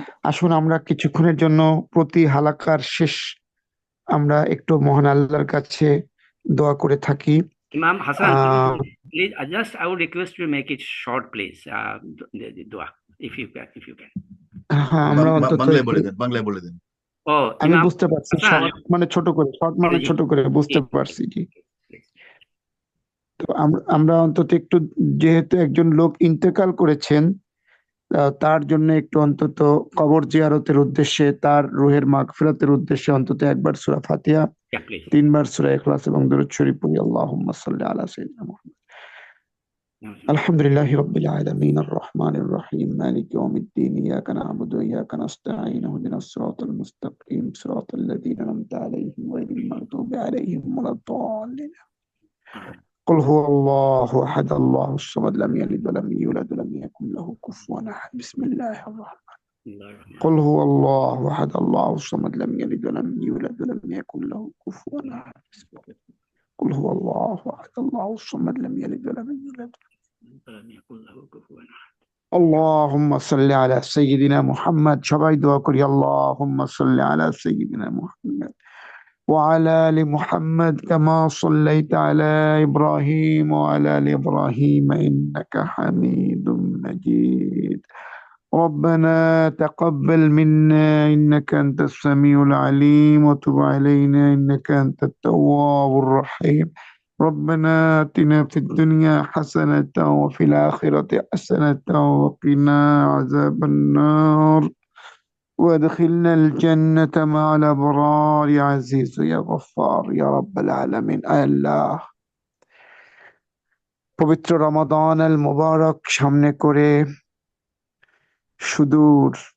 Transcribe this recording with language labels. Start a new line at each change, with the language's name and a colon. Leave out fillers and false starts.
Bangla: আসুন আমরা কিছুক্ষণের জন্য প্রতি হালাকার শেষ আমরা একটু মহান আল্লাহর কাছে দোয়া করে থাকি।
English: Imam Hassan, please, I would request you to make it short, please. The dua, if you can.
Bangla: হ্যাঁ, আমরা অন্তত বাংলায় বলে দেন। আমি বুঝতে পারছি, শর্ট মানে ছোট করে বুঝতে পারছি। জি, তো আমরা অন্তত একটু, যেহেতু একজন লোক ইন্তেকাল করেছেন, তার জন্য একটু অন্তত কবর জিয়ারতের উদ্দেশ্যে, তার রুহের মাগফিরাতের উদ্দেশ্যে অন্তত একবার সূরা ফাতিহা, 3 বার সূরা ইখলাস এবং দরুদ শরীফ পড়ি।
Arabic: আল্লাহুম্মা সাল্লি আলা সাইয়্যিদিনা মুহাম্মদ। আলহামদুলিল্লাহি রাব্বিল আলামিন আর রহমানির রহিম মালিকি ইয়াউমিদ্দিন ইয়াকা না'বুদু ওয়া ইয়াকা নাস্তাঈন ইহদিনাস সিরাতাল মুস্তাকিম সিরাতাল লাযীনা আন'আমতা আলাইহিম গায়রিল মাগদুবি আলাইহিম ওয়ালাদ-দাল্লিন। قل هو الله أحد الله الصمد لم يلد ولم يولد ولم يكن له كفوا أحد. بسم الله الرحمن الرحيم. قل هو الله أحد الله الصمد لم يلد ولم يولد ولم يكن له كفوا أحد. قل هو الله أحد الله الصمد لم يلد ولم يولد ولم يكن له كفوا أحد. اللهم صل على سيدنا محمد.
Bangla: সবাই দোয়া করি,
Arabic: اللهم صل على سيدنا محمد وعلى آل محمد كما صليت على إبراهيم وعلى آل إبراهيم إنك حميد مجيد. ربنا تقبل منا إنك أنت السميع العليم وتب علينا إنك أنت التواب الرحيم. ربنا آتنا في الدنيا حسنة وفي الآخرة حسنة وقنا عذاب النار. وادخلنا الجنة مع الأبرار يا عزيز يا غفار يا رب العالمين
Bangla: আল্লাহ পবিত্র রমাদান আল মুবারক সামনে করে সুদূর